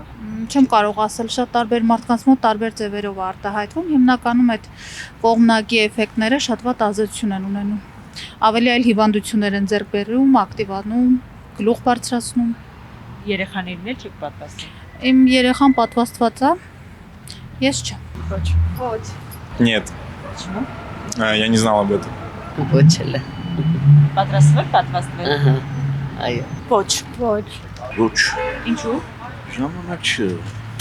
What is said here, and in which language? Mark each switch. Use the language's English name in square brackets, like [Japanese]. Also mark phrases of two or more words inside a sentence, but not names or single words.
[Armenian] Չեմ կարող ասել, շատ տարբեր մարդկանց մոտ տարբեր ձևերով արտահայտվում, հիմնականում այդ կողմնակի էֆեկտները շատ վատ ազդեցություն են ունենում։ Ավելի այլ հիվանդություններ են ձեռք բերում, ակտիվանում, գլուխ բարձրացնում։ Երեխաներին էլ չեք պատվաստում։ Իմ երեխան պատվաստված է, ես չեմ։ Ոչ։ [Russian] Нет. Почему? Я не знал об этом. [Armenian] Ոչ էլ։ Պատրաստվել պատվաստվել։ Ահա։ Այո։ Ոչ։ Ոչ։ Ինչու՞։ Ժամանակ չէ։